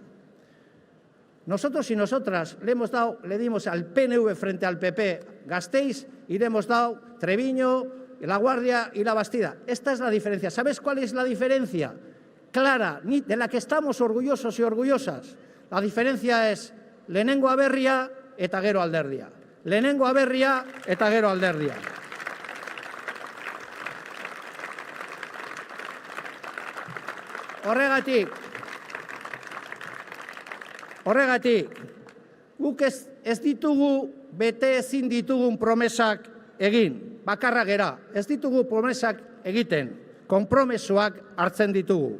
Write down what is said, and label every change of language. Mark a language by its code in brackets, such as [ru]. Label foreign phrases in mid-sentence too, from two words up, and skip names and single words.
[es] Nosotros y nosotras le dimos al PNV frente al PP Gasteiz y le hemos dado Treviño, La Guardia y La Bastida. Esta es la diferencia. ¿Sabes cuál es la diferencia? Clara, de la que estamos orgullosos y orgullosas. La diferencia es [eu] lehenengo aberria eta gero alderdia. Lehenengo aberria eta gero alderdia. Horregatik, guk ez ditugu bete ezin ditugun promesak egin, bakarra gera, ez ditugu promesak egiten, konpromesoak hartzen ditugu.